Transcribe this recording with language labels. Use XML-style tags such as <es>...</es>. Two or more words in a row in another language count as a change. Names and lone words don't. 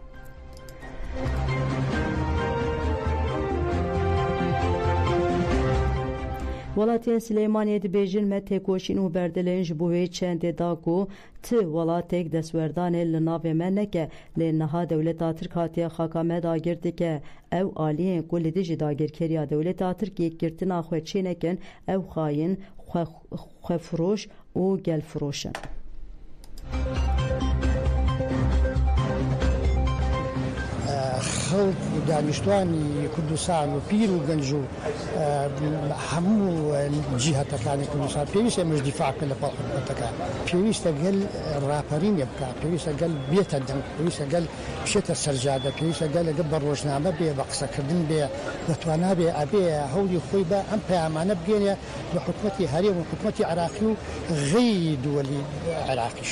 <ku>Walatiyên Silêmaniyê dibêjin me têkoşîn û berdeleyên ji bo wê çendê da ku ti welatêk destwerdanê li navê me neke lê niha dewleta Tirk hatiye xaka me dagir dike ew aliyên ku li dijî dagirkeriya dewleta Tirkiyê girtina xwe çê nekin ew xayîn xwefiroş û gelfiroş in.</ku> <ckb>خەڵک و دانیشتوانی کوردستان و پیر و گەنج و هەموو جیهەتەکانی کوردستان پێویستە ئێمەش دیفاعکە لە پاڵقەتەکە پێویستە گەل ڕاپەرینێ بکە پێویستە گەل بێتە دەنگ پێویستە گەل بشێتە سەرجادە پێویستە گەل لەگە بە ڕۆژنامە بێ بە قسەکردن بێ دەتوانە بێ ئەبێ هەوڵی خۆی بە ئەم پەیامانە بگەێنێ بە حکومەتی هەرێم و حکومەتی عراقی و غەیری دووەلی عراقیش</ckb>